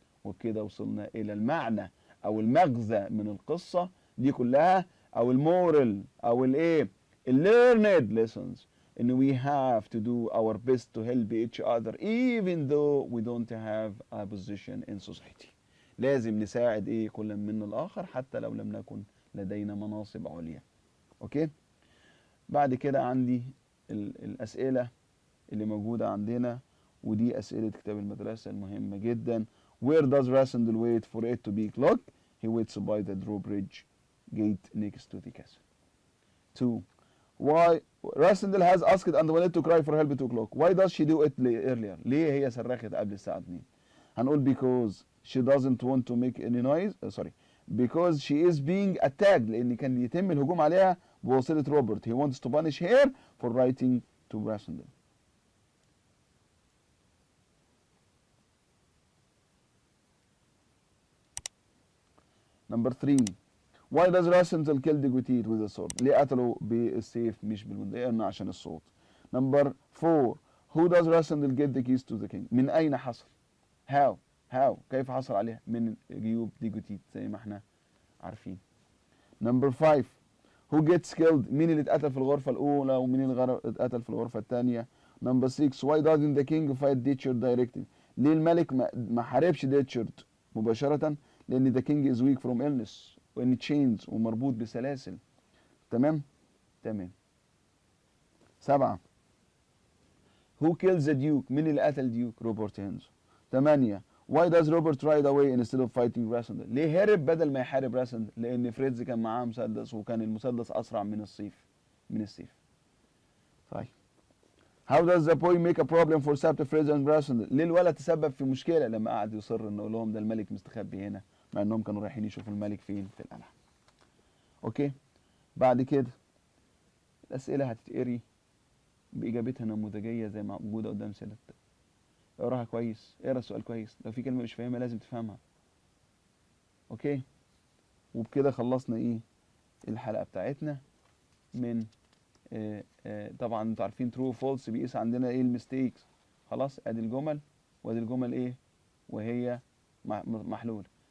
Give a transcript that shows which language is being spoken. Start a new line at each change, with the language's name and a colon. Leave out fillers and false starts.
Arabic: وبكده وصلنا الى المعنى او المغزى من القصة دي كلها او المورال او الايه
English: learned lessons ان we have to do our best to help each other even though we don't have a position in society.
Arabic: لازم نساعد ايه كل من الاخر حتى لو لم نكن لدينا مناصب عليا. اوكي. بعد كده عندي الاسئلة اللي موجودة عندنا ودي أسئلة كتاب المدرسة المهمة جدا.
English: Where does Rassendel wait for it to be clock? He waits by the drawbridge gate next to the castle. 2. Why Rassendel has asked Antoinette to cry for help at 2 o'clock. Why does she do it earlier?
Arabic: ليه هي صرخت قبل الساعة 2؟ هنقول
English: because she doesn't want to make any noise. Because she is being attacked.
Arabic: لأن كان يتم الهجوم عليها بواسطة روبرت.
English: He wants to punish her for writing to Rassendel. Number 3. Why does Rassendel kill Degotit with a sword?
Arabic: ليه قتله بالسيف مش بالمنديل؟ قلنا عشان الصوت.
English: Number 4. Who does Rassendel get the keys to the king?
Arabic: من أين حصل؟ How كيف حصل عليها؟ من جيوب ديجوتيت زي ما احنا عارفين.
English: Number 5. Who gets killed?
Arabic: مين اللي اتقتل في الغرفة الأولى ومين اللي اتقتل في الغرفة الثانية؟
English: Number 6. Why doesn't the king fight Ditchard directly?
Arabic: ليه الملك ما حاربش ديتشارد مباشرة؟ لأن
English: the king is weak from illness
Arabic: وإن chains ومربوط بسلاسل.
English: تمام؟ 7. Who kills the duke?
Arabic: مين اللي قتل ديوك؟ روبرت هينزو. 8.
English: Why does Robert ride away instead of fighting Rassendel?
Arabic: ليه هرب بدل ما يحارب راسندل؟ لأن فريدز كان معاه مسدس وكان المسدس أسرع من السيف. طيب.
English: How does the boy make a problem for Sabt Fritz and Rassendel?
Arabic: ليه الولد تسبب في مشكلة لما قعد يصر إنه يقول لهم ده الملك مستخبي هنا مع إنهم كانوا رايحين يشوفوا الملك فين؟ في القلعة. أوكي؟ بعد كده الأسئلة هتتقري بإجابتها نموذجية زي ما موجودة قدام سيادتك. اقراها كويس، اقرا السؤال كويس، لو في كلمة مش فاهمها لازم تفهمها. أوكي؟ وبكده خلصنا إيه؟ الحلقة بتاعتنا من طبعا انتوا عارفين true false بيقيس عندنا ايه المستيكس. خلاص ادي الجمل وادي الجمل ايه وهي محلول.